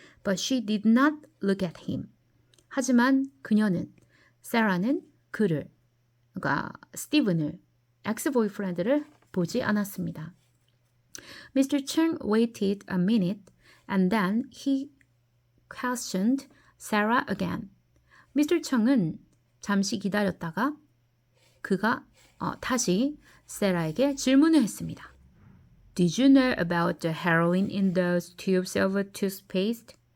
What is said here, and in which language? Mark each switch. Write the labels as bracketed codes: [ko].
[en] But she did not look at him. [ko] 하지만 그녀는 세라는 그를 그러니까 스티븐을 엑스-보이프렌드를 보지 않았습니다. [en] Mr. Chung waited a minute and then he questioned Sarah again. Mr. [ko] Chung은 잠시 기다렸다가 그가 다시 세라에게 질문을 했습니다. [en] Did you know about the heroin in those tubes of toothpaste?